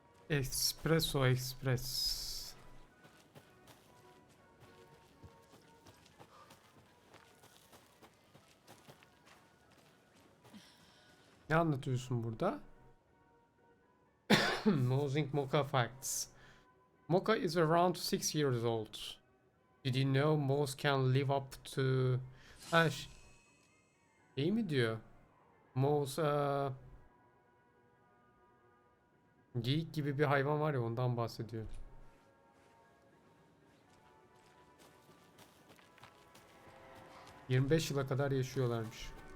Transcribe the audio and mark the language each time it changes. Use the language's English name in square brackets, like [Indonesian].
[English] Espresso Express. [Turkish] Ne anlatıyorsun burada? [English] Nosing Mocha Facts. Mocha is around 6 years old. Did you know moths can live up to [Turkish] Ha, şey mi diyor? Mouse, geyik gibi bir hayvan var ya, ondan bahsediyor. ...25 yıla kadar yaşıyorlarmış.